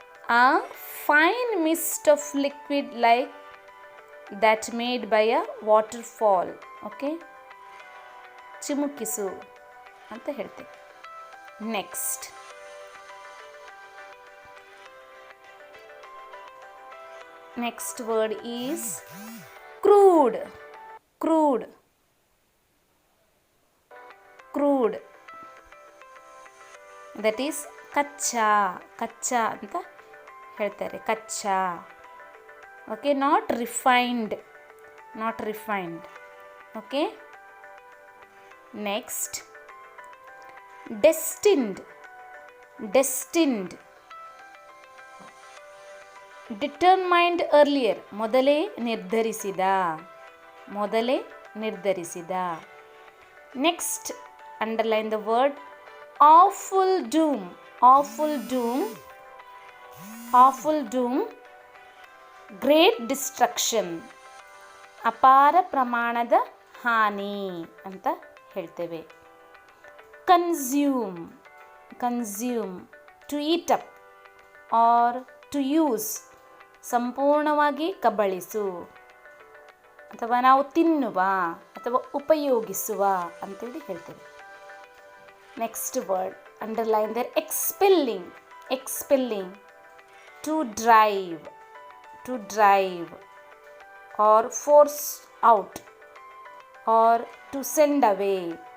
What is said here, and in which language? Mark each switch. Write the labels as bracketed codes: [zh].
[en] A fine mist of liquid like that made by a waterfall. [kn] Okay, ಚಿಮುಕಿಸು ಅಂತ ಹೇಳ್ತೇವೆ. [en] Next next word is crude. Crude, crude, that is ಕಚ್ಚಾ. [kn] ಕಚ್ಚಾ ಅಂತ ಹೇಳ್ತಾರೆ, ಕಚ್ಚಾ. [en] Okay, not refined, not refined. Okay. Next destined. Destined, determined earlier, [kn] ಮೊದಲೇ ನಿರ್ಧರಿಸಿದ, ಮೊದಲೇ ನಿರ್ಧರಿಸಿದ. [en] Next underline the word awful doom. Awful doom, awful doom, great destruction, [kn] ಅಪಾರ ಪ್ರಮಾಣದ ಹಾನಿ ಅಂತ ಹೇಳ್ತೇವೆ. [en] Consume. Consume, to eat up or to use, [kn] ಸಂಪೂರ್ಣವಾಗಿ ಕಬಳಿಸು, ಅಥವಾ ನಾವು ತಿನ್ನುವ ಅಥವಾ ಉಪಯೋಗಿಸುವ ಅಂತೇಳಿ ಹೇಳ್ತೇವೆ. [en] Next word, underline there, expelling. Expelling, to drive, to drive, or force out, or to send away.